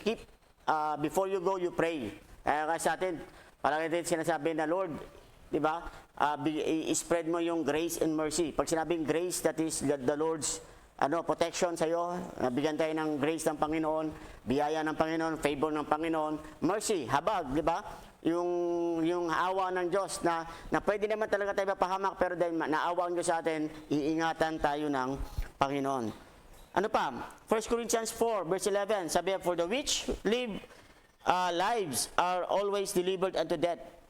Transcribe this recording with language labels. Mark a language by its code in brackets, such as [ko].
[en] Keep, before you go, you pray. [tl] Kaya sa atin, palagi din sinasabi na Lord, di ba? I-spread mo yung grace and mercy. Pag sinabing [en] grace, that is the Lord's protection [tl] sa iyo. Nabigyan tayo ng grace ng Panginoon, biyaya ng Panginoon, favor ng Panginoon, mercy, habag, di ba? Yung awa ng Diyos na pwede naman talaga tayo mapahamak, pero dahil naawa ang Diyos sa atin, iingatan tayo ng Panginoon. Ano pa? [en] 1 Corinthians 4 verse 11, [tl] sabi, [en] for the which lives are always delivered unto death.